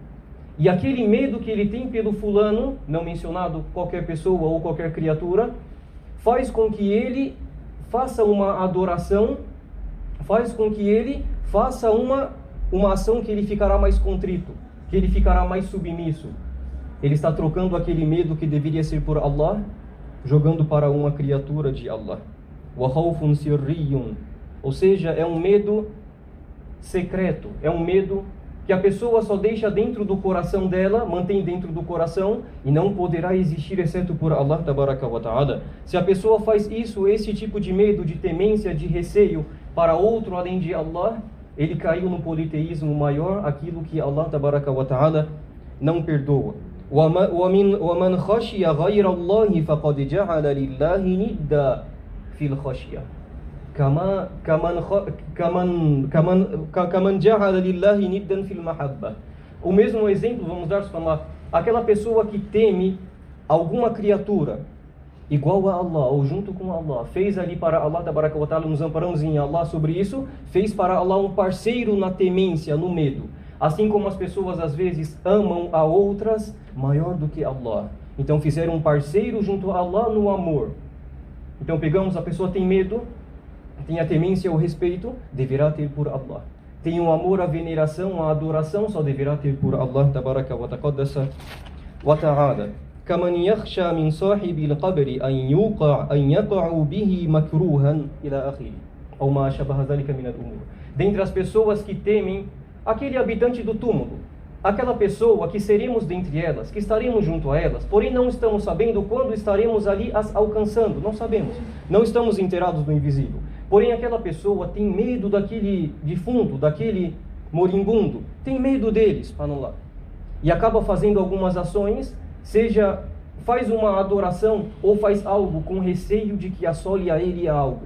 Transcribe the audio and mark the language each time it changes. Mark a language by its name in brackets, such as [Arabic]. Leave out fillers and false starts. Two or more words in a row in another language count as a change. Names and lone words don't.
[Portuguese] E aquele medo que ele tem pelo fulano, não mencionado qualquer pessoa ou qualquer criatura, faz com que ele faça uma adoração, faz com que ele faça uma ação que ele ficará mais contrito, que ele ficará mais submisso. Ele está trocando aquele medo que deveria ser por Allah, jogando para uma criatura de Allah. [Arabic] وخوف سري. [Portuguese] Ou seja, é um medo secreto, é um medo que a pessoa só deixa dentro do coração dela, mantém dentro do coração e não poderá existir exceto por Allah [Arabic] تبارك وتعالى. [Portuguese] Se a pessoa faz isso, esse tipo de medo, de temência, de receio para outro além de Allah, ele caiu no politeísmo maior, aquilo que Allah [Arabic] تبارك وتعالى [Portuguese] não perdoa. [Arabic] وَمَنْ خَشِيَ غَيْرَ اللَّهِ فَقَدْ جَعَلَ لِلَّهِ نِدًّا فِي الْخَشْيَةِ كَمَنْ جَعَلَ لِلَّهِ نِدًّا فِي الْمَحَبَّةِ. [Portuguese] O mesmo exemplo, vamos dar aquela pessoa que teme alguma criatura igual a Allah, ou junto com Allah, fez ali para Allah [Arabic] تبارك وتعالى, [Portuguese] nos amparamos em Allah sobre isso, fez para Allah um parceiro na temência, no medo. Assim como as pessoas às vezes amam a outras maior do que Allah. Então fizeram um parceiro junto a Allah no amor. Então pegamos, a pessoa tem medo, tem a temência, o respeito, deverá ter por Allah. tem um amor, a veneração, a adoração, só deverá ter por Allah [Arabic] تبارك وتقدس وتعالى. كمن يخشى من صاحب القبر أن يقع به مكروها إلى آخره أو ما شابه ذلك من الأمور. [Portuguese] Dentre as pessoas que temem aquele habitante do túmulo, aquela pessoa que seremos dentre elas, que estaremos junto a elas, porém não estamos sabendo quando estaremos ali as alcançando, não sabemos, não estamos inteirados do invisível. Porém aquela pessoa tem medo daquele defunto, daquele moribundo, tem medo deles, subhanallah, e acaba fazendo algumas ações, seja faz uma adoração ou faz algo com receio de que assole a ele algo.